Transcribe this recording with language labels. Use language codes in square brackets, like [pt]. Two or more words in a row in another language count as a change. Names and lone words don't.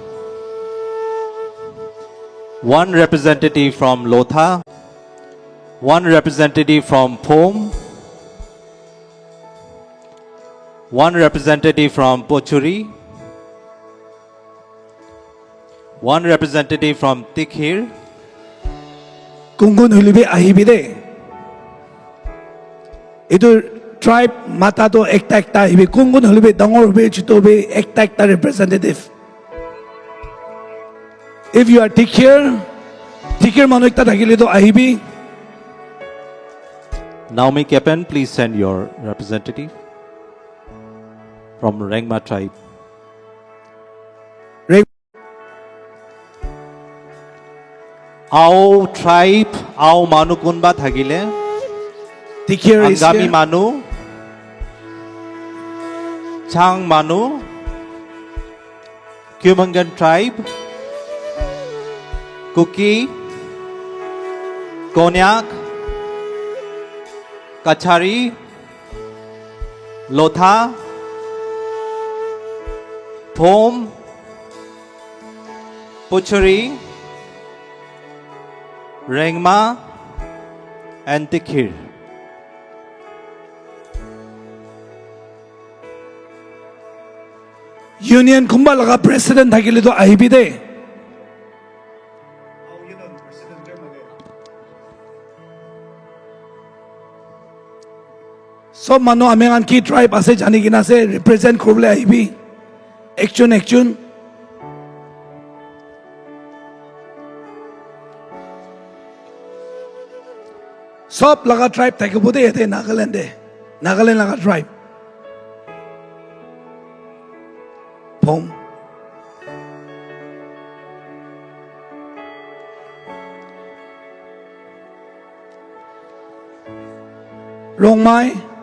[en] One representative from Lotha. One representative from Phom. One representative from Pochuri. One representative from Tikhir. [nag] Kungun hulibe ahibide. Itu tribe mata to ekta ekta hibe. Kungun hulibe dangor hube chito hube ekta ekta representative. [en] If you are [nag] Tikhir manu ekta thakile to ahibi. [en] Naomi Kepen, please send your representative from Rengma tribe. Our tribe, our [nag] Manu Kunba Thagile, [en] Tikhir is Angami here. [nag] Manu, Chang Manu, [en] Kumangan tribe, Kuki, Konyak, Kachari, Lotha, Phom, Puchuri, Rengma, and Tikhir. [nag] Union kumba laga president thakile to ahibide. So manu amengan ki tribe ase jani kina se represent kurble ahibi. [en] Action. [nag] Sop laga tribe thakibude ete Nagaland laga tribe. Phom. Rongmai.